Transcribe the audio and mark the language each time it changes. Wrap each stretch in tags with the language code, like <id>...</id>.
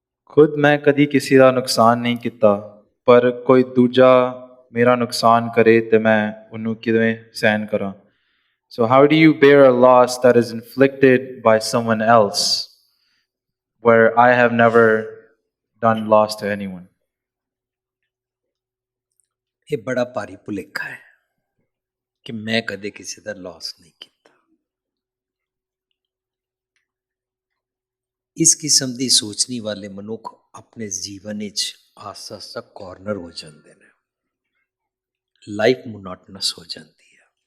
<pa>ਖੁਦ ਮੈਂ ਕਦੀ ਕਿਸੇ ਦਾ ਨੁਕਸਾਨ ਨਹੀਂ ਕੀਤਾ, ਪਰ ਕੋਈ ਦੂਜਾ ਮੇਰਾ ਨੁਕਸਾਨ ਕਰੇ ਤੇ ਮੈਂ ਉਹਨੂੰ ਕਿਵੇਂ ਸਹਿਨ ਕਰਾਂ?</pa> <en>So how do you bear a loss that is inflicted by someone else where I have never done loss to anyone?</en> <pa>ਇਹ ਬੜਾ ਭਾਰੀ ਭੁਲੇਖਾ ਹੈ ਕਿ ਮੈਂ ਕਦੇ ਕਿਸੇ ਦਾ ਲਾਸ ਨਹੀਂ ਕੀਤਾ। ਇਸ ਕਿਸਮ ਦੀ ਸੋਚਣੀ ਵਾਲੇ ਮਨੁੱਖ ਆਪਣੇ ਜੀਵਨ ਵਿੱਚ ਆਸਤਾ ਆਸਤਾ ਕਾਰਨਰ ਹੋ ਜਾਂਦੇ ਨੇ, ਲਾਈਫ ਮੋਨੋਟਨਸ ਹੋ ਜਾਂਦੀ ਹੈ।</pa>